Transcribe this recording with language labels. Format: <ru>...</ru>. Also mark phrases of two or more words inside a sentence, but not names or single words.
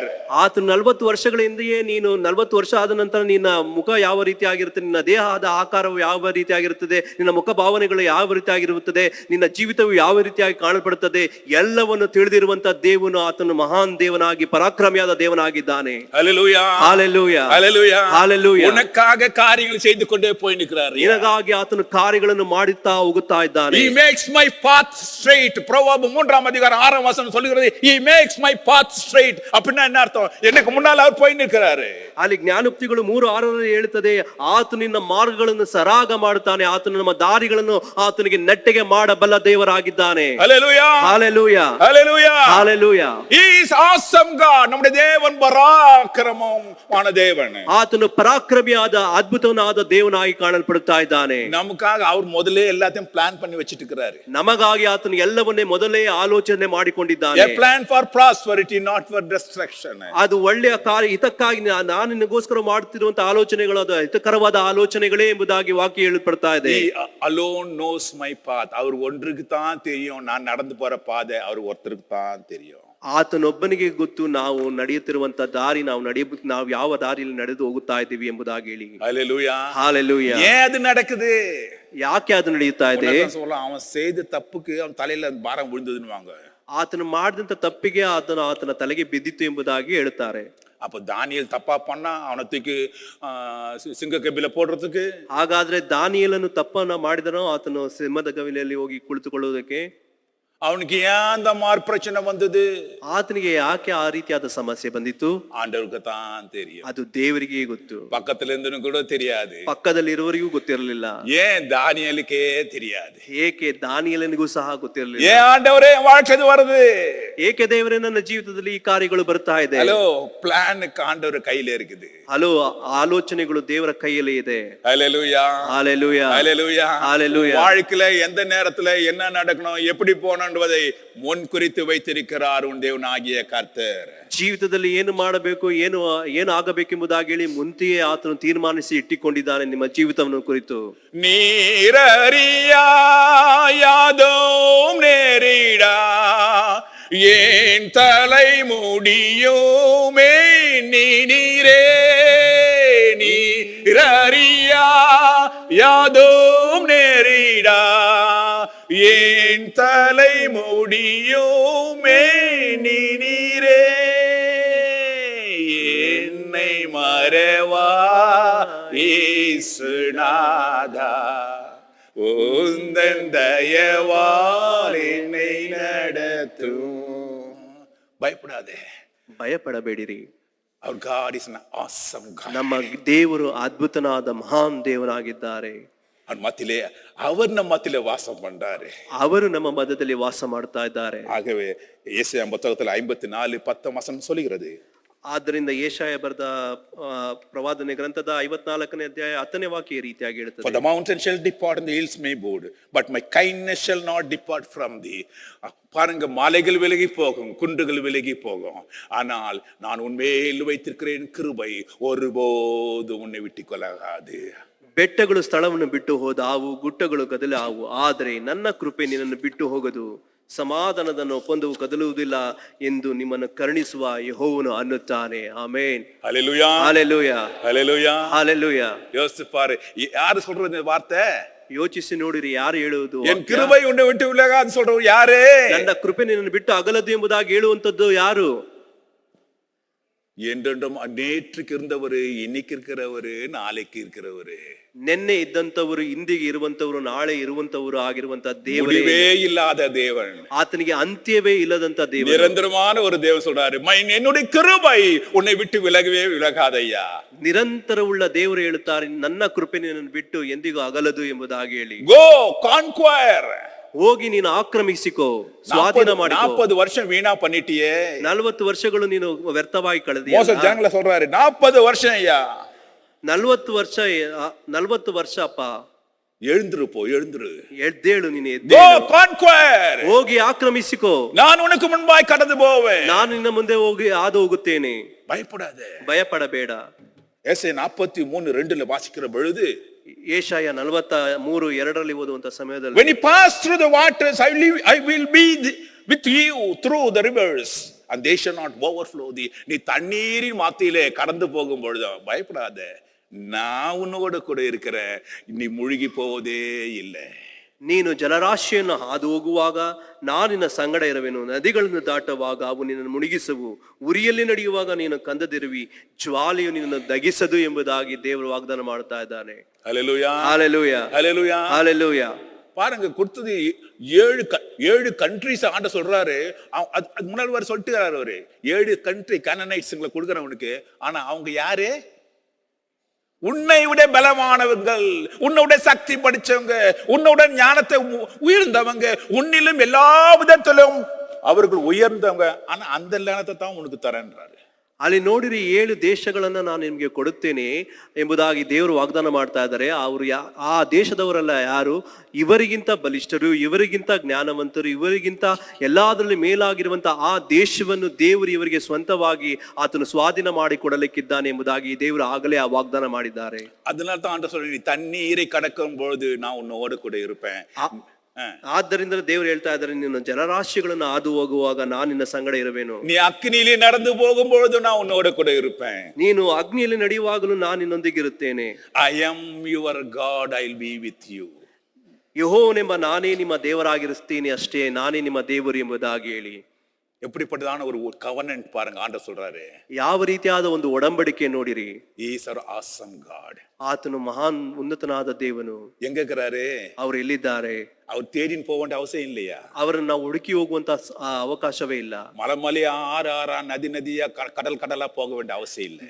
<kn>ಆತನು 40 ವರ್ಷಗಳ ಹಿಂದೆಯೇ, ನೀನು 40 ವರ್ಷ ಆದ ನಂತರ ನಿನ್ನ ಮುಖ ಯಾವ ರೀತಿಯಾಗಿರುತ್ತೆ, ನಿನ್ನ ದೇಹದ ಆಕಾರವು ಯಾವ ರೀತಿಯಾಗಿರುತ್ತದೆ, ನಿನ್ನ ಮುಖ ಭಾವನೆಗಳು ಯಾವ ರೀತಿಯಾಗಿರುತ್ತದೆ, ನಿನ್ನ ಜೀವಿತವು ಯಾವ ರೀತಿಯಾಗಿ ಕಾಣಲ್ಪಡುತ್ತದೆ, ಎಲ್ಲವನ್ನು ತಿಳಿದಿರುವಂತ ದೇವನು ಆತನು ಮಹಾನ್ ದೇವನಾಗಿ, ಪರಾಕ್ರಮಿಯಾದ ದೇವನಾಗಿದ್ದಾನೆ.</kn> <ta>ஹல்லேலூயா. ஹல்லேலூயா. ஹல்லேலூயா. ஹல்லேலூயா. உனக்காக காரியங்களை செய்து கொண்டே போய் நிற்கிறார்.</ta> <kn>ನಿನಗಾಗಿ ಆತನು ಕಾರ್ಯಗಳನ್ನು ಮಾಡುತ್ತಾ ಹೋಗುತ್ತಾ ಇದ್ದಾನೆ.</kn> <en>He makes my path straight.</en> <ta>ಪ್ರೊವರ್ಬ್ 3 அதிகாரம் 6 வசனம் சொல்லுகிறது,</ta> <en>He makes my path straight.</en> <ta>அப்படின்னா என்ன அர்த்தம்? எனக்கு முன்னால அவர் போய் நிற்கிறாரு.</ta> <kn>ಅಲ್ಲಿ ಜ್ಞಾನೋಕ್ತಿಗಳು 3:6 ಹೇಳುತ್ತದೆ, ಆತನು ನಿನ್ನ ಮಾರ್ಗಗಳನ್ನು ಸರಾಗ ಮಾಡುತ್ತಾನೆ, ಆತನು ನಮ್ಮ ದಾರಿಗಳನ್ನು ಆತನಿಗೆ ನೆಟ್ಟಗೆ ಮಾಡಬಲ್ಲ ದೇವರಾಗಿದ್ದಾನೆ.</kn> <en>Hallelujah. Hallelujah. Hallelujah. Hallelujah. He is awesome God.</en> <ta>நம்முடைய தேவன் பராக்கிரமமான தேவன்.</ta> <kn>ಆತನು ಪರಾಕ್ರಮಿಯಾದ ಅದ್ಭುತನಾದ ದೇವನಾಗಿ ಕಾಣಲ್ಪಡುತ್ತಾ ಇದ್ದಾನೆ.</kn> <ta>நமக்காக அவர் முதல்ல எல்லாத்தையும் பிளான் பண்ணி வச்சிட்டு இருக்கிறாரு.</ta> <kn>ನಮಗಾಗಿ ಆತನು ಎಲ್ಲವನ್ನೇ ಮೊದಲೇ ಆಲೋಚನೆ ಮಾಡಿಕೊಂಡಿದ್ದಾನೆ.</kn> <en>A plan for prosperity, not for destruction.</en> <kn>ಅದು ಒಳ್ಳೆಯ ಕಾರ್ಯ, ಹಿತಕ್ಕಾಗಿ ನಾನು ನಿನಗೋಸ್ಕರ ಮಾಡುತ್ತಿರುವಂತಹ ಆಲೋಚನೆಗಳು ಅದು ಹಿತಕರವಾದ ಆಲೋಚನೆಗಳೇ ಎಂಬುದಾಗಿ ವಾಕ್ಯ ಹೇಳಲ್ಪಡ್ತಾ ಇದೆ.</kn> <en>He alone knows my path.</en> <ta>அவர் ஒன்றுக்கு தான் தெரியும் நான் நடந்து போற பாதை, அவர் ஒருத்தருக்கு தான் தெரியும்.</ta> <kn>ಆತನೊಬ್ಬನಿಗೆ ಗೊತ್ತು ನಾವು ನಡೆಯುತ್ತಿರುವಂತ ದಾರಿ, ನಾವು ಯಾವ ದಾರಿಯಲ್ಲಿ ನಡೆದು ಹೋಗುತ್ತಾ ಇದ್ದೀವಿ ಎಂಬುದಾಗಿ ಹೇಳಿ.</kn> <ta>ஹalleluya.</ta> <kn>ಹಾಲೆಲೂಯಾ.</kn> <ta>ஏன் அது நடக்குது?</ta> <kn>ಯಾಕೆ ಅದು ನಡೆಯುತ್ತಾ ಇದೆ?</kn> <ta>சொல்லலாம் அவன் செய்த தப்புக்கு அவன் தலையில அந்த பாரம் விழுந்ததுன்னுவாங்க.</ta> <kn>ಆತನು ಮಾಡಿದಂತ ತಪ್ಪಿಗೆ ಆತನ ತಲೆಗೆ ಬಿದ್ದಿತ್ತು ಎಂಬುದಾಗಿ ಹೇಳುತ್ತಾರೆ.</kn> <ta>அப்ப தானியேல் தப்பா பண்ணா அவனை தூக்கி சிங்க கபில போடுறதுக்கு,</ta> <kn>ಹಾಗಾದ್ರೆ ದಾನಿಯೇಲನು ತಪ್ಪನ್ನ ಮಾಡಿದನೋ ಆತನು ಸಿಂಹದ ಗವಿಲೆಯಲ್ಲಿ ಹೋಗಿ ಕುಳಿತುಕೊಳ್ಳುವುದಕ್ಕೆ?</kn> <ta>அவனுக்கு ஏன் அந்த மாதிரி பிரச்சனை வந்தது?</ta> <kn>ಆತನಿಗೆ ಯಾಕೆ ಆ ರೀತಿಯಾದ ಸಮಸ್ಯೆ ಬಂದಿತ್ತು?</kn> <ta>ஆண்டவருக்கு தான் தெரியும்.</ta> <kn>ಅದು ದೇವರಿಗೆ ಗೊತ್ತು.</kn> <ta>பக்கத்துல இருந்து கூட தெரியாது.</ta> <kn>ಪಕ್ಕದಲ್ಲಿ ಇರುವವರಿಗೂ ಗೊತ್ತಿರಲಿಲ್ಲ.</kn> <ta>ஏன் தானியேலுக்கே தெரியாது?</ta> <kn>ಏಕೆ ದಾನಿಯೇಲನಿಗೂ ಸಹ ಗೊತ್ತಿರಲಿಲ್ಲ.</kn> <ta>ஏன் ஆண்டவரே வாழ்க்கை வருது?</ta> <kn>ಏಕೆ ದೇವರೇ ನನ್ನ ಜೀವಿತದಲ್ಲಿ ಈ ಕಾರ್ಯಗಳು ಬರ್ತಾ ಇದೆ?</kn> <ta>ஹலோ, பிளான் ஆண்டவர் கையில இருக்குது.</ta> <kn>ಹಲೋ, ಆಲೋಚನೆಗಳು ದೇವರ ಕೈಯಲ್ಲಿ ಇದೆ.</kn> <ta>ஹalleluya.</ta> <kn>ಹಾಲೆಲೂಯಾ.</kn> <ta>ஹalleluya.</ta> <kn>ಹಾಲೆಲೂಯಾ.</kn> <ta>வாழ்க்கையில எந்த நேரத்துல என்ன நடக்கணும், எப்படி போகணும் என்பதை முன் குறித்து வைத்திருக்கிறார் உன் தேவனாகிய கர்த்தர். ಜೀವಿತದಲ್ಲಿ ಏನು ಮಾಡಬೇಕು, ಏನು ಆಗಬೇಕೆಂಬುದಾಗಿ ಹೇಳಿ ಮುಂತೆಯೇ ಆತನು ತೀರ್ಮಾನಿಸಿ ಇಟ್ಟಿಕೊಂಡಿದ್ದಾನೆ ನಿಮ್ಮ ಜೀವಿತವನ್ನು ಕುರಿತು. நீரறியாதோம் நேரிடா ஏன் தலை முடியுமே நீரே, நீரறியாதோம் நேரிடா ஏன் தலை முடியுமே நீரே, என்னை மறவா இயேசுநாதா உந்தன் தயவால் என்னை நடத்தும். பயப்படாதே,</ta> <kn>ಭಯಪಡಬೇಡಿರಿ.</kn> <en>our God is an awesome God.</en> <kn>ನಮ್ಮ ದೇವರು ಅದ್ಭುತನಾದ ಮಹಾನ್ ದೇವರಾಗಿದ್ದಾರೆ.</kn> <ta>அவர் மத்தியிலே, அவர் நம்ம மத்தியிலே வாசம் பண்றாரு.</ta> <kn>ಅವರು ನಮ್ಮ ಮಧ್ಯದಲ್ಲಿ ವಾಸ ಮಾಡ್ತಾ ಇದ್ದಾರೆ.</kn> <ta>ஆகவே ஏசாயா புத்தகத்தில் 54:10 சொல்லுகிறது.</ta> <kn>ಆದ್ದರಿಂದ ಯೆಶಾಯ ಬರೆದ ಪ್ರವಾದನೆ ಗ್ರಂಥದ 54ನೇ ಅಧ್ಯಾಯ 10ನೇ ವಾಕ್ಯ ಈ ರೀತಿಯಾಗಿ</kn> <en>For</en> <kn>ಹೇಳುತ್ತದೆ.</kn> <en>the mountains shall depart and the hills may board, but my kindness shall not depart from thee.</en> <ta>பாருங்க, மலைகள் விலகி போகும், குன்றுகள் விலகி போகும், ஆனால் நான் உன்மேல் வைத்திருக்கிறேன் கிருபை ஒருபோது உன்னை விட்டு கொள்ளாது.</ta> <kn>ಬೆಟ್ಟಗಳು ಸ್ಥಳವನ್ನು ಬಿಟ್ಟು ಹೋದಾವು, ಗುಡ್ಡಗಳು ಕದಲಾವು, ಆದರೆ ನನ್ನ ಕೃಪೆ ನಿನ್ನನ್ನು ಬಿಟ್ಟು ಹೋಗದು, ಸಮಾಧಾನದ ಒಪ್ಪಂದವು ಕದಲುವುದಿಲ್ಲ ಎಂದು ನಿಮ್ಮನ್ನು ಕರುಣಿಸುವ ಯೆಹೋವನು ಅನ್ನುತ್ತಾನೆ. ಆಮೆನ್.</kn> <ta>ஹல்லேலூயா.</ta> <kn>ಹಾಲೆಲೂಯಾ.</kn> <ta>ஹல்லேலூயா.</ta> <kn>ಹಾಲೆಲೂಯಾ.</kn> <ta>யோசிச்சு பாரு, யாரு சொல்றது இந்த வார்த்தை?</ta> <kn>ಯೋಚಿಸಿ ನೋಡಿರಿ, ಯಾರು ಹೇಳುವುದು?</kn> <ta>என் கிருபை உன்னை விட்டு விலகாது சொல்றவர் யாரு?</ta> <kn>ನನ್ನ ಕೃಪೆ ನಿನ್ನನ್ನು ಬಿಟ್ಟು ಅಗಲದು ಎಂಬುದಾಗಿ ಹೇಳುವಂತದ್ದು ಯಾರು?</kn> <ta>என்றென்றும் நேற்றுக்கு இருந்தவரு, இன்னைக்கு இருக்கிறவரு, நாளைக்கு இருக்கிறவரு,</ta> <kn>ನಿನ್ನೆ ಇದ್ದಂತವರು, ಇಂದಿಗೆ ಇರುವಂತವರು, ನಾಳೆ ಇರುವಂತವರು ಆಗಿರುವಂತ ದೇವರೇ,</kn> <ta>முடிவே இல்லாத தேவன்,</ta> <kn>ಆತನಿಗೆ ಅಂತ್ಯವೇ ಇಲ್ಲದಂತ ದೇವರು,</kn> <ta>நிரந்தரமான ஒரு தேவன் சொல்றாரு, என்னுடைய கிருபை உன்னை விட்டு விலகவே விலகாதையா.</ta> <kn>ನಿರಂತರವುಳ್ಳ ದೇವರು ಹೇಳುತ್ತಾರೆ, ನನ್ನ ಕೃಪೆ ನಿನ್ನನ್ನು ಬಿಟ್ಟು ಎಂದಿಗೂ ಅಗಲದು ಎಂಬುದಾಗಿ ಹೇಳಿ.</kn> <en>Go conquer.</en> <kn>ಹೋಗಿ ನೀನು ಆಕ್ರಮಿಸಿಕೋ, ಸ್ವಾಧೀನ ಮಾಡಿಕೋ.</kn> <ta>40 வருஷம் வீணா பண்ணிட்டியே.</ta> <kn>40 ವರ್ಷಗಳು ನೀನು ವ್ಯರ್ಥವಾಗಿ ಕಳೆದಿ.</kn> <ta>மோசே ஜனங்கள சொல்றாரு, 40 வருஷம் ஐயா.</ta> <kn>40 ವರ್ಷ ಅಪ್ಪ.</kn> <ta>எழுந்துரு, எழுந்துரு,</ta> <kn>ಎದ್ದೇಳು, ನೀನು</kn> <en>Go</en> <kn>ಎದ್ದೇಳು,</kn> <en>conquer.</en> <kn>ಹೋಗಿ ಆಕ್ರಮಿಸಿಕೋ.</kn> <ta>நான் உனக்கு முன்பாய் கடந்து போவேன்.</ta> <kn>ನಾನು ನಿನ್ನ ಮುಂದೆ ಹೋಗಿ ಹಾದು ಹೋಗುತ್ತೇನೆ.</kn> <ta>பயப்படாதே.</ta> <kn>ಭಯಪಡಬೇಡ.</kn> <ta>ஏசாயா 43:2 வாசிக்கிற பொழுது,</ta> <kn>ಯೆಶಾಯ 43:2 ಓದುವಂತ ಸಮಯದಲ್ಲಿ,</kn> <en>when you pass through the waters, I will be with you through the rivers and they shall not overflow thee.</en> <ta>நீ தண்ணீரின் மத்தியிலே கடந்து போகும் பொழுது பயப்படாத, நான் உன்னோட கூட இருக்கிறேன், நீ முழுகி போவதே இல்லை.</ta> <kn>ನೀನು ಜಲರಾಶಿಯನ್ನು ಹಾದು ಹೋಗುವಾಗ ನಾನು ನಿನ್ನ ಸಂಗಡ ಇರುವೆನು, ನದಿಗಳನ್ನು ದಾಟುವಾಗ ಅವು ನಿನ್ನನ್ನು ಮುಳುಗಿಸುವು, ಉರಿಯಲ್ಲಿ ನಡೆಯುವಾಗ ನೀನು ಕಂದದಿರುವಿ, ಜ್ವಾಲೆಯು ನಿನ್ನನ್ನು ದಗಿಸದು ಎಂಬುದಾಗಿ ದೇವರು ವಾಗ್ದಾನ ಮಾಡ್ತಾ ಇದ್ದಾನೆ.</kn> <ta>ஹல்லேலூயா.</ta> <kn>ಹಾಲೆಲೂಯಾ.</kn> <ta>ஹல்லேலூயா.</ta> <kn>ಹಾಲೆಲೂಯಾ.</kn> <ta>பாருங்க, கொடுத்தது 7 கண்ட்ரிஸ் ஆண்ட சொல்றாரு. அது முன்னாடி வர சொல்லிட்டு அவரு 7 கண்ட்ரி கானனைட்ஸ்ங்களை கொடுக்கறவனுக்கு. ஆனா அவங்க யாரு? உன்னை விட பலமானவர்கள், உன்னோட சக்தி படிச்சவங்க, உன்னோட ஞானத்தை உயர்ந்தவங்க, உன்னிலும் எல்லா விதத்திலும் அவர்கள் உயர்ந்தவங்க. ஆனா அந்த ஞானத்தை தான் உனக்கு தரேன்றாரு.</ta> <kn>ಅಲ್ಲಿ ನೋಡಿರಿ, 7 ದೇಶಗಳನ್ನ ನಾನು ನಿಮ್ಗೆ ಕೊಡುತ್ತೇನೆ ಎಂಬುದಾಗಿ ದೇವರು ವಾಗ್ದಾನ ಮಾಡ್ತಾ ಇದ್ದಾರೆ. ಅವರು ಆ ದೇಶದವರಲ್ಲ, ಯಾರು? ಇವರಿಗಿಂತ ಬಲಿಷ್ಠರು, ಇವರಿಗಿಂತ ಜ್ಞಾನವಂತರು, ಇವರಿಗಿಂತ ಎಲ್ಲಾದ್ರಲ್ಲಿ ಮೇಲಾಗಿರುವಂತ ಆ ದೇಶವನ್ನು ದೇವರು ಇವರಿಗೆ ಸ್ವಂತವಾಗಿ ಆತನು ಸ್ವಾಧೀನ ಮಾಡಿಕೊಡಲಿಕ್ಕಿದ್ದಾನೆ ಎಂಬುದಾಗಿ ದೇವರು ಆಗಲೇ ಆ ವಾಗ್ದಾನ ಮಾಡಿದ್ದಾರೆ.</kn> <ta>அதனால தான் ஆண்டவர் சொல்லி, தண்ணீரை கடக்கும் பொழுது நான் உன்னோடு கூட இருப்பேன்.</ta> <kn>ಆದ್ದರಿಂದ ದೇವರು ಹೇಳ್ತಾ ಇದ್ದಾರೆ, ನೀನು ಜನರಾಶಿಗಳನ್ನು ಹಾದು ಹೋಗುವಾಗ ನಾನು ನಿನ್ನ ಸಂಗಡ ಇರುವೆನು.</kn> <ta>நீ அக்னியிலே நடந்து போகும்பொழுது நான் உன்னோட கூட இருப்பேன்.</ta> <kn>ನೀನು ಅಗ್ನಿಯಲ್ಲಿ ನಡೆಯುವಾಗಲೂ ನಾನು ನಿನ್ನೊಂದಿಗಿರುತ್ತೇನೆ.</kn> <en>I am your God, I'll be with you.</en> <kn>ಯೆಹೋವನೆಂಬ ನಾನೇ ನಿಮ್ಮ ದೇವರಾಗಿರುತ್ತೇನೆ ಅಷ್ಟೇ, ನಾನೇ ನಿಮ್ಮ ದೇವರು ಎಂಬುದಾಗಿ ಹೇಳಿ.</kn> <ta>எப்படிப்பட்டதான ஒரு covenant பாருங்க, ஆண்டவர் சொல்றாரு.</ta> <kn>ಯಾವ ರೀತಿಯಾದ ಒಂದು ಒಡಂಬಡಿಕೆ ನೋಡಿರಿ.</kn> <en>He is our awesome God.</en> <kn>ಆತನು ಮಹಾನ್ ಉನ್ನತನಾದ ದೇವನು.</kn> <ta>எங்க இருக்கிறாரு?</ta> <kn>ಅವರು ಎಲ್ಲಿದ್ದಾರೆ?</kn> <ta>அவர் தேடின்னு போக வேண்டிய அவசியம் இல்லையா?</ta> <kn>ಅವರನ್ನು ನಾವು ಹುಡುಕಿ ಹೋಗುವಂತ ಅವಕಾಶವೇ ಇಲ್ಲ.</kn> <ta>மலை மலையா ஆறு ஆறா நதி நதியா கடல் கடலா போக வேண்டிய அவசியம் இல்லை.</ta>